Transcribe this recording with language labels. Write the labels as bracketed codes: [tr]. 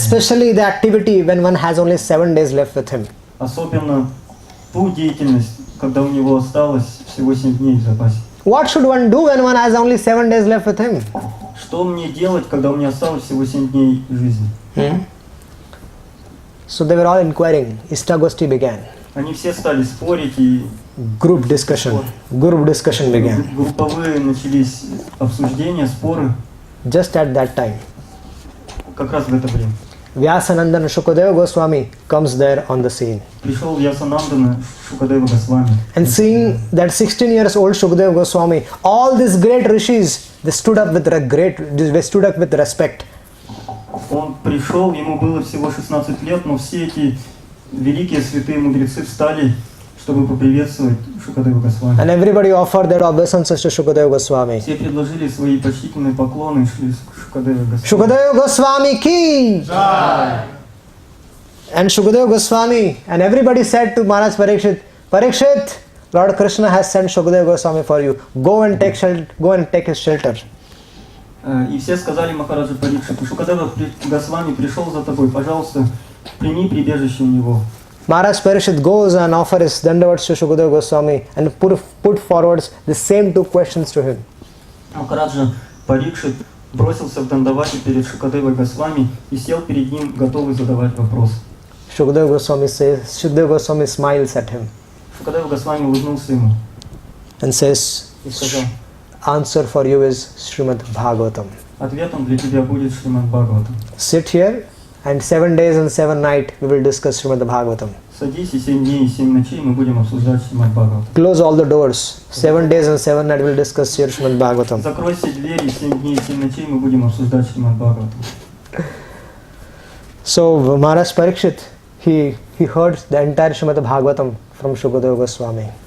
[en] Especially the activity when one has only 7 days left with him. [ru] Особенно ту деятельность, когда у него осталось всего 7 дней в запасе. [en] What should one do when one has only 7 days left with him? [ru] Что мне делать, когда у меня осталось всего 7 дней жизни? [en] So they were all inquiring. Ishtagosti began. [ru] Они все стали спорить, и [en] Group discussion began. [ru] Групповые начались обсуждения, споры. [en] Just at that time, [ru] Как раз в это время. [en] Vyasanandana Shukadeva Goswami comes there on the scene. [ru] Пришел Вьясанандана Шукадева Госвами. [en] And seeing that 16 years old Shukadeva Goswami, all these great rishis, they stood up with respect. [ru] Он пришел, ему было всего 16 лет, но все эти великие святые мудрецы встали, чтобы поприветствовать Шукадева Госвами. [en] And everybody offered their obeisances to Shukadeva Goswami. [ru] Все предложили свои почтительные поклоны и шли к Шукадеву Госвами. [hi] Shukadeva Goswami ki! [en] And Shukadeva Goswami, and everybody said to Maharaj Parikshit, Parikshit, Lord Krishna has sent Shukadeva Goswami for you. Go and take his shelter. [ru] И все сказали Махараджа Парикшиту: Шукадева Госвами пришел за тобой, пожалуйста, прими прибежище у него. [en] Maharaj Parikshit goes and offers his dandavats to Shukadeva Goswami and put forwards the same 2 questions to him. [ru] Махараджа Парикшит бросился в дандавате перед Шукадевой Госвами и сел перед ним, готовый задавать вопрос. [en] Shukadeva Goswami smiles at him [ru] Шукадева Госвами улыбнулся ему [en] and says, [ru] и сказал: [en] answer for you is Shrimad Bhagavatam. [ru] ответом для тебя будет Шримад Бхагаватам. [en] Sit here and 7 days and 7 nights we will discuss Shrimad Bhagavatam. [ru] Садись, и 7 дней и 7 ночей мы будем обсуждать Шримад Бхагаватам. [en] Close all the doors. 7 days and 7 nights we will discuss here Shrimad Bhagavatam. [ru] Закрой все двери, 7 дней и 7 ночей мы будем обсуждать Шримад Бхагаватам. [en] So Maharaj Parikshit, he heard the entire Shrimad Bhagavatam from Shukadeva Goswami.